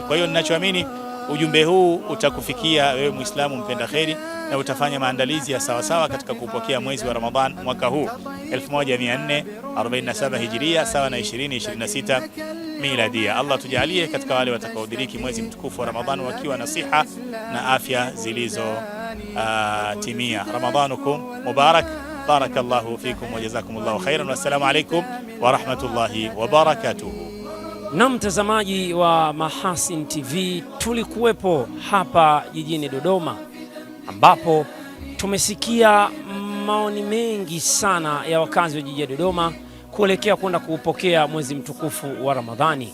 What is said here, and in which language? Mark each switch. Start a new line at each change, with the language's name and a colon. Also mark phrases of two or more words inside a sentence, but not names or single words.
Swahili: Kwa hiyo ninachoamini ujumbe huu utakufikia wewe Muislamu mpenda kheri, na utafanya maandalizi ya sawasawa katika kupokea mwezi wa Ramadhan mwaka huu 1447 Hijiria sawa na 2026 Miladia. Allah tujalie katika wale watakaodiriki mwezi mtukufu wa Ramadhan wakiwa na siha na afya zilizo timia.
Arabic: رمضانكم مبارك، بارك الله فيكم وجزاكم الله خيرا، والسلام عليكم ورحمة الله وبركاته.
Swahili: Na mtazamaji wa Mahasin TV, tulikuwepo hapa jijini Dodoma ambapo tumesikia maoni mengi sana ya wakazi wa jiji la Dodoma kuelekea kwenda kuupokea mwezi mtukufu wa Ramadhani.